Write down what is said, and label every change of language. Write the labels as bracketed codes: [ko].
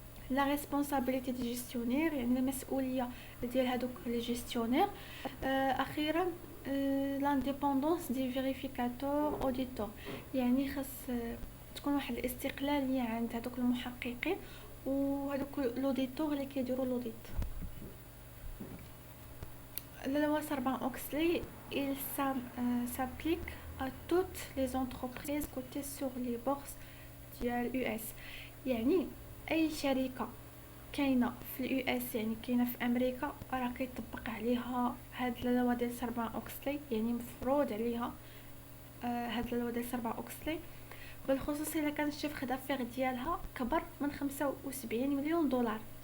[fr] لا ريسبونسابيلتي دي جيستيونير، [ar] يعني المسؤوليه ديال هادوك لي جيستيونير. اخيرا [fr] لانديبوندونس دي فيريفيكاتور اوديتور، [ar] يعني خاص تكون واحد الاستقلاليه عند هادوك المحققين وهادوك لوديتور اللي كيديروا لوديت. [fr] La loi Sarbanes-Oxley, il s'applique à toutes les entreprises cotées sur les bourses [ar] ديال US. يعني اي شركه كاينه في اليو اس، يعني كاينه في امريكا، راه كيطبق عليها هاد اللوا ديال ساربان اوكسلي، يعني مفروض عليها هاد اللوا ديال ساربان اوكسلي، بالخصوص الا كان الشيفر دافير ديالها كبر من 75 مليون دولار.